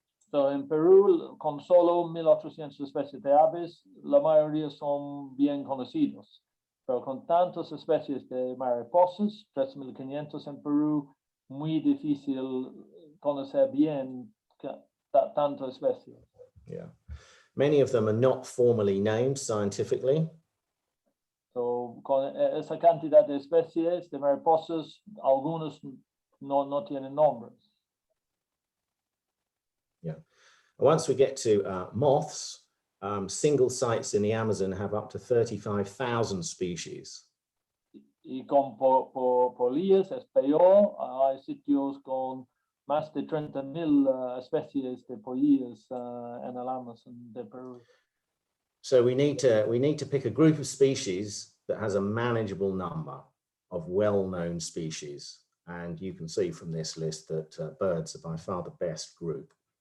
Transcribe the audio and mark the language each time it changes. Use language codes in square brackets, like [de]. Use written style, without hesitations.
[es] So en Perú, con solo 1,800 especies de aves, la mayoría son bien conocidos. Pero con tantas especies de mariposas, 3,500 en Perú, muy difícil conocer bien tantas especies. [en] Yeah, many of them are not formally named scientifically. [es] So, con esa cantidad de especies de mariposas, algunos no tienen nombres. [en] Yeah. Once we get to moths, single sites in the Amazon have up to 35,000 species. [es] Y con polillas es peor, hay sitios con más de 30,000 especies de polillas en el Amazon de Perú. [en] So we need to pick a group of species that has a manageable number of well-known species. And you can see from this list that birds are by far the best group.